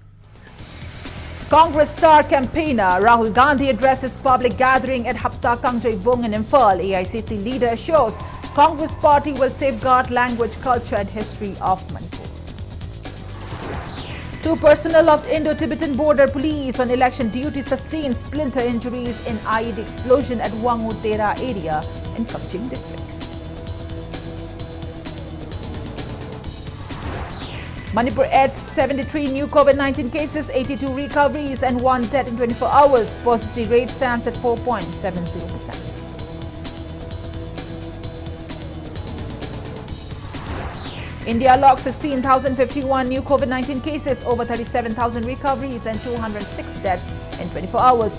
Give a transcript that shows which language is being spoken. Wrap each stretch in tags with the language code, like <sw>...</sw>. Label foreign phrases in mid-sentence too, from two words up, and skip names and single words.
<en>Congress star campaigner Rahul Gandhi addresses public gathering at Hapta Kangjai in Imphal. AICC leader assures Congress party will safeguard language, culture and history of Manipur. 2 personnel of the Indo-Tibetan border police on election duty sustained splinter injuries in IED explosion at Wangu Tera area in Kapching district. Manipur adds 73 new COVID-19 cases, 82 recoveries and 1 death in 24 hours. Positivity rate stands at 4.70%. India logged 16,051 new COVID-19 cases, over 37,000 recoveries and 206 deaths in 24 hours.</en>